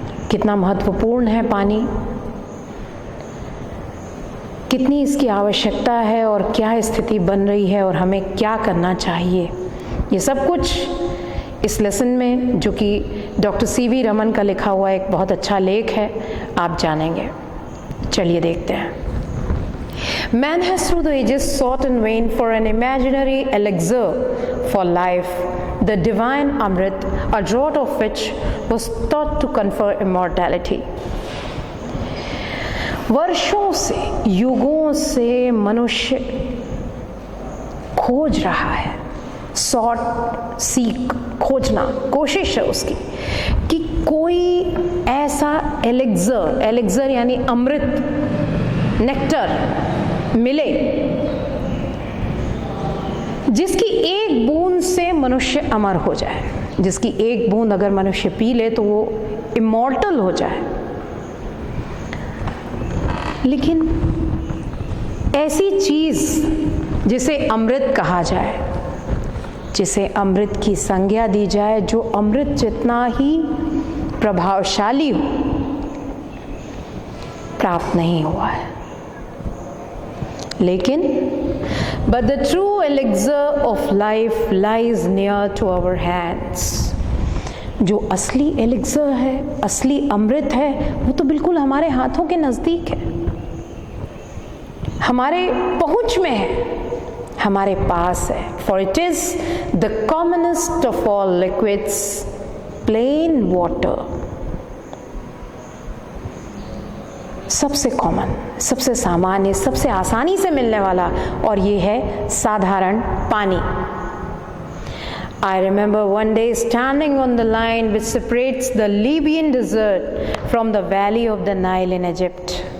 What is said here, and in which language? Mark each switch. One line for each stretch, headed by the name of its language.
Hindi: कितना महत्वपूर्ण है पानी, कितनी इसकी आवश्यकता है और क्या स्थिति बन रही है और हमें क्या करना चाहिए, ये सब कुछ इस लेसन में, जो कि डॉक्टर C.V. रमन का लिखा हुआ एक बहुत अच्छा लेख है, आप जानेंगे. चलिए देखते हैं.
English: Man has through the ages sought in vain for an imaginary elixir for life, the divine Amrit, a draught of which was thought to confer immortality.
Hindi: वर्षों से, युगों से मनुष्य खोज रहा है. सॉट, सीक, खोजना, कोशिश है उसकी कि कोई ऐसा एलिक्सर यानी अमृत, नेक्टर मिले जिसकी एक बूंद से मनुष्य अमर हो जाए. जिसकी एक बूंद अगर मनुष्य पी ले तो वो इमॉर्टल हो जाए. लेकिन ऐसी चीज जिसे अमृत कहा जाए, जिसे अमृत की संज्ञा दी जाए, जो अमृत जितना ही प्रभावशाली हो, प्राप्त नहीं हुआ है.
English: लेकिन but the true elixir of life lies near to our hands.
Hindi: जो असली एलिक्सर है, असली अमृत है, वो तो बिल्कुल हमारे हाथों के नजदीक है, हमारे पहुंच में है, हमारे पास है.
English: For it is the commonest of all liquids, plain water.
Hindi: सबसे कॉमन, सबसे सामान्य, सबसे आसानी से मिलने वाला, और ये है साधारण पानी.
English: I remember one day standing on the line which separates the Libyan desert from the valley of the Nile in Egypt.